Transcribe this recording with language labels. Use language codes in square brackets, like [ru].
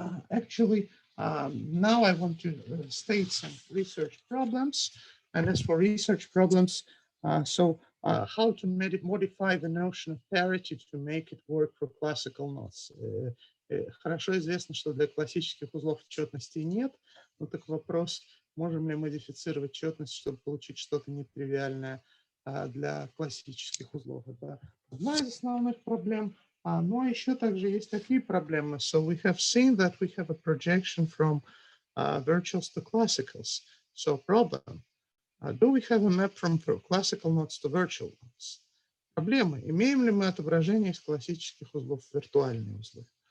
[en] Actually, now I want to state some research problems. And as for research problems, how to modify the notion of parity to make it work for classical knots. [ru] Хорошо известно, что для классических узлов четности нет. Но так вопрос, можем ли модифицировать четность, чтобы получить что-то нетривиальное для классических узлов. Это одна из основных проблем. Ну, а еще также есть такие проблемы. [en] So we have seen that we have a projection from virtuals to classicals. So problem, do we have a map from classical knots to virtual knots? [ru] Проблема, имеем ли мы отображение из классических узлов в виртуальные узлы?